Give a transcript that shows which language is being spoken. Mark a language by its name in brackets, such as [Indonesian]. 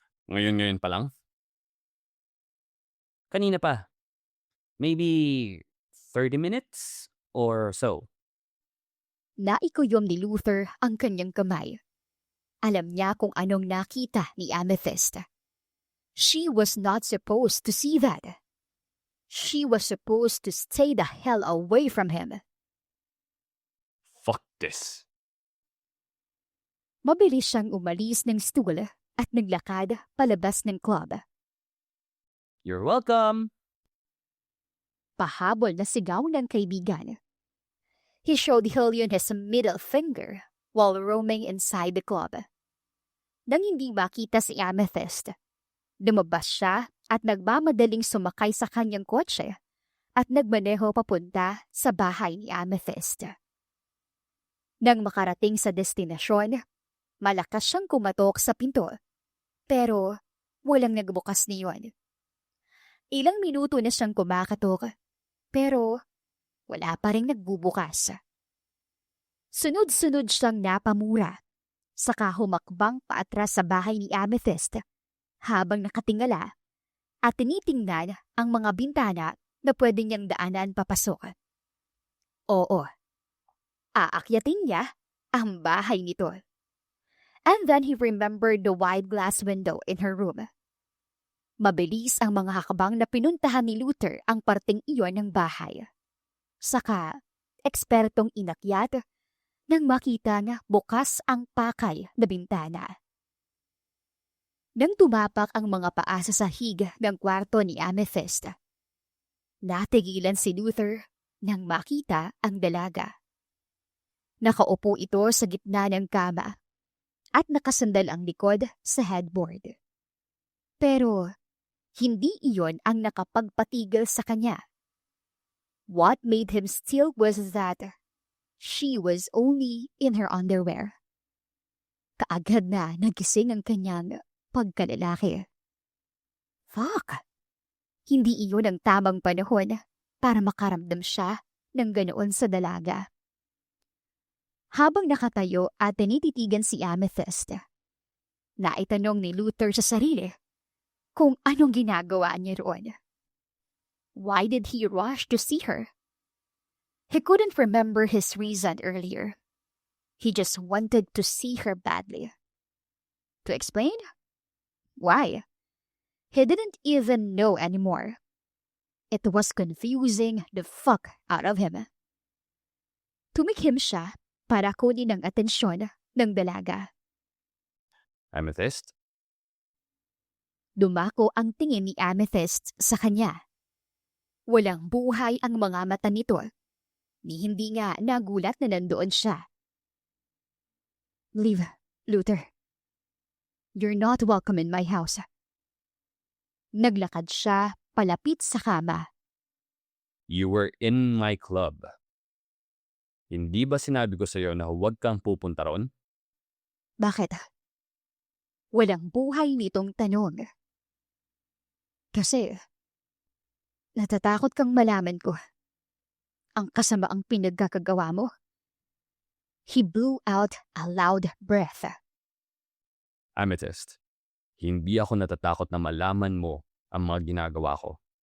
[Filipino] Ngayon pa lang? Kanina pa. [English] Maybe 30 minutes or so. [Filipino] Naikuyom ni Luther ang kanyang kamay. Alam niya kung anong nakita ni Amethyst. [English] She was not supposed to see that. She was supposed to stay the hell away from him. Fuck this. [Filipino] Mabilis siyang umalis ng stool at naglakad palabas ng club. [English] You're welcome. [Filipino] Pahabol na sigaw ng kaibigan. [English] He showed Hillion his middle finger while roaming inside the club. [Filipino] Nang hindi makita si Amethyst, lumabas siya at nagmamadaling sumakay sa kanyang kotse at nagmaneho papunta sa bahay ni Amethyst. Nang makarating sa destinasyon, malakas siyang kumatok sa pinto, pero walang nagbukas niyon. Ilang minuto na siyang kumakatok, pero wala pa rin nagbubukas. Sunod-sunod siyang napamura, saka humakbang paatras sa bahay ni Amethyst habang nakatingala at tinitingnan ang mga bintana na pwede niyang daanan papasok. Oo, aakyatin niya ang bahay nito. [English] And then he remembered the wide glass window in her room. [Filipino] Mabilis ang mga hakbang na pinuntahan ni Luther ang parteng iyon ng bahay. Saka, ekspertong inakyat nang makita na bukas ang pakay na bintana. Nang tumapak ang mga paa sa sahig ng kwarto ni Amethyst, natigilan si Luther nang makita ang dalaga. Nakaupo ito sa gitna ng kama at nakasandal ang likod sa headboard. Pero hindi iyon ang nakapagpatigil sa kanya. [English] What made him still was that she was only in her underwear. [Filipino] Kaagad na nagising ang kanyang pagkalalaki. [English] Fuck! [Filipino] Hindi iyon ang tamang panahon para makaramdam siya ng ganoon sa dalaga. Habang nakatayo at tinititigan si Amethyst, naitanong ni Luther sa sarili kung anong ginagawa niya roon. [English] Why did he rush to see her? He couldn't remember his reason earlier. He just wanted to see her badly. To explain? Why? He didn't even know anymore. It was confusing the fuck out of him. [Filipino] Tumikhim siya para kunin ang atensyon ng dalaga. Amethyst? Dumako ang tingin ni Amethyst sa kanya. Walang buhay ang mga mata nito. Ni hindi nga nagulat na nandoon siya. [English] Leave, Luther. You're not welcome in my house. [Filipino] Naglakad siya palapit sa kama. [English] You were in my club. [Filipino] Hindi ba sinabi ko sa'yo na huwag kang pupunta roon? Bakit? Walang buhay nitong tanong. Kasi, natatakot kang malaman ko ang kasamaang pinagkakagawa mo. [English] He blew out a loud breath. [Filipino] Amethyst, hindi ako natatakot na malaman mo ang mga ginagawa ko.